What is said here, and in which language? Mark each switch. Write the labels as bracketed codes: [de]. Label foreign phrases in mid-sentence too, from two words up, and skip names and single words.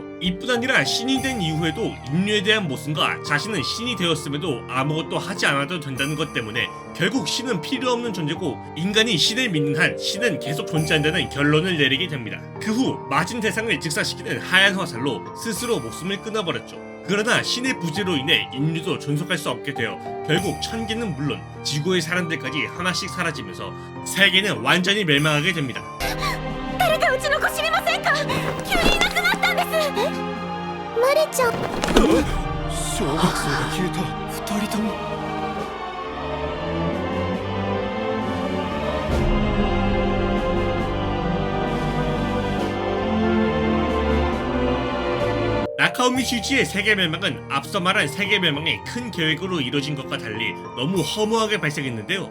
[ko] 이뿐 아니라 신이 된 이후에도 인류에 대한 모순과 자신은 신이 되었음에도 아무것도 하지 않아도 된다는 것 때문에 결국 신은 필요 없는 존재고 인간이 신을 믿는 한 신은 계속 존재한다는 결론을 내리게 됩니다. 그 후 맞은 대상을 즉사시키는 하얀 화살로 스스로 목숨을 끊어버렸죠. 그러나 신의 부재로 인해 인류도 존속할 수 없게 되어 결국 천계는 물론 지구의 사람들까지 하나씩 사라지면서 세계는 완전히 멸망하게 됩니다. [ja] 誰かうちの子知りませんか？急にいなくなったんです。マリちゃん。小学生が消えた。2人とも。 [ko] 나카오미 슈지의 세계 멸망은 앞서 말한 세계 멸망의 큰 계획으로 이루어진 것과 달리 너무 허무하게 발생했는데요.